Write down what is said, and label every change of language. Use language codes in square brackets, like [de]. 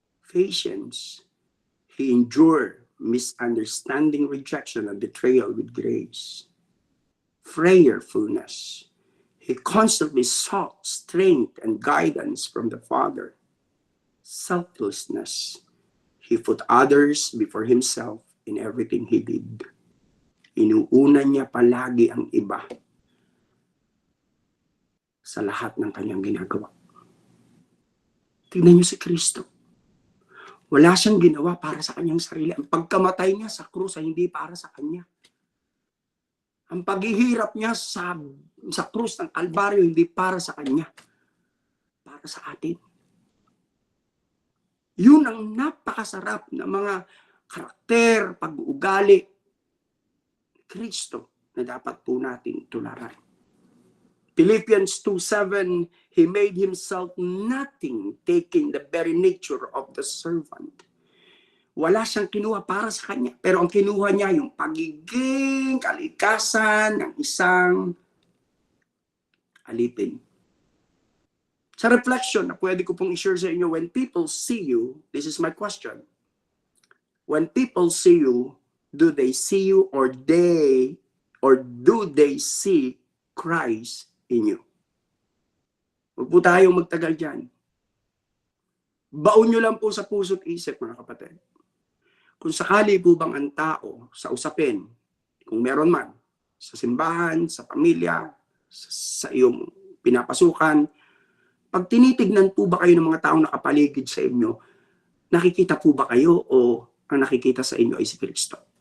[en] Patience, he endured misunderstanding, rejection, and betrayal with grace. Prayerfulness, he constantly sought strength and guidance from the Father. Selflessness, he put others before himself in everything he did. [tl] Inuuna niya palagi ang iba sa lahat ng kanyang ginagawa. Tingnan niyo si Kristo. Wala siyang ginawa para sa kanyang sarili. Ang pagkamatay niya sa krus ay hindi para sa kanya. Ang paghihirap niya sa krus ng Kalbaryo hindi para sa kanya. Para sa atin. Yun ang napakasarap na mga karakter, pag-uugali ni Kristo na dapat po natin tularan. [en] Philippians 2:7, he made himself nothing, taking the very nature of the servant. [tl] Wala siyang kinuha para sa kanya, pero ang kinuha niya yung pagiging kalikasan ng isang alipin. Sa reflection na pwede ko pong i-share sa inyo, [en] when people see you, this is my question. When people see you, do they see you or do they see Christ in you? [tl] Huwag po tayong magtagal dyan. Baon nyo lang po sa puso't isip, mga kapatid. Kung sakali po bang ang tao sa usapin, kung meron man, sa simbahan, sa pamilya, sa iyong pinapasukan, pag tinitignan po ba kayo ng mga taong nakapaligid sa inyo, nakikita po ba kayo o ang nakikita sa inyo ay si Kristo?